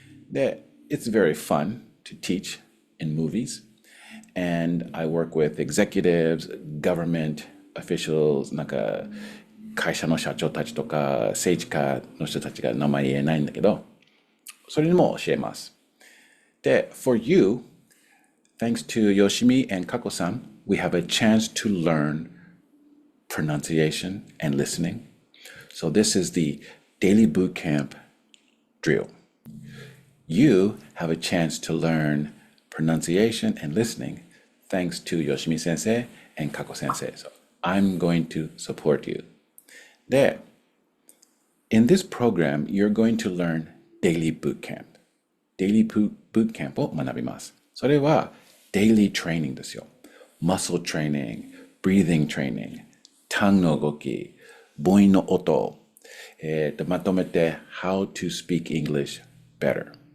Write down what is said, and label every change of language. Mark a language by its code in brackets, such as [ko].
[en] で、it's very fun to teach in movies. And I work with executives, government officials, [ja] なんか会社の社長たちとか政治家の人たちが名前言えないんだけど、それにも教えます。 [en] で、for you,Thanks to Yoshimi and Kaco-san, we have a chance to learn pronunciation and listening. So this is the daily bootcamp drill. You have a chance to learn pronunciation and listening thanks to Yoshimi sensei and Kaco sensei. So I'm going to support you. There, in this program, you're going to learn daily bootcamp. Daily bootcamp [ja] を学びます。それは [en] daily training [ja] ですよ。 [en] muscle training, breathing training, tongue [ja] の動き、母音の音、まとめて [en] how to speak English better。